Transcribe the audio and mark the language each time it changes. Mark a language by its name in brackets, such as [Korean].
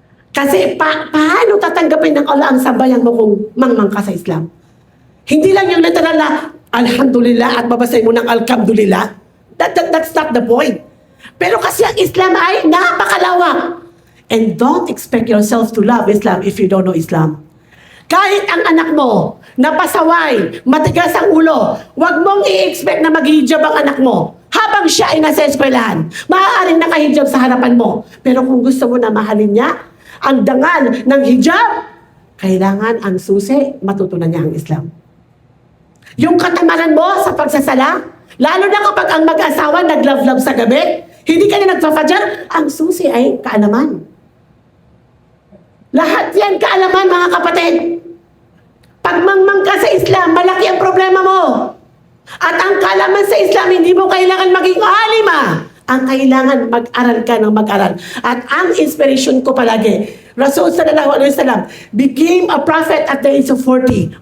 [Filipino] Kasi paano tatanggapin ng Allah ang sambayan mo kung mangmang ka sa Islam? Hindi lang yung literal na alhamdulillah at babasay mo ng alhamdulillah. [English] That's not the point. [Filipino] Pero kasi ang Islam ay napakalawak. [English] And don't expect yourself to love Islam if you don't know Islam. [Filipino] Kahit ang anak mo, napasaway, matigas ang ulo, huwag mong i-expect na mag-hijab ang anak mo. Habang siya ay nasa eskwelahan, maaaring nakahijab sa harapan mo. Pero kung gusto mo na mahalin niya, ang dangal ng hijab, kailangan ang susi, matutunan niya ang Islam. Yung katamaran mo sa pagsasala, lalo na kapag ang mag-asawa nag-love-love sa gabi, hindi ka na nagpa-fajr, ang susi ay kaalaman. Lahat yan kaalaman, mga kapatid. Pag mangmang ka sa Islam, malaki ang problema mo. At ang kaalaman sa Islam, hindi mo kailangan maging alima. Ang kailangan mag-aral ka ng mag-aral. At ang inspiration ko palagi, [English] Rasul [Arabic] sallallahu alaihi wasallam [English] became a prophet at the age of 40.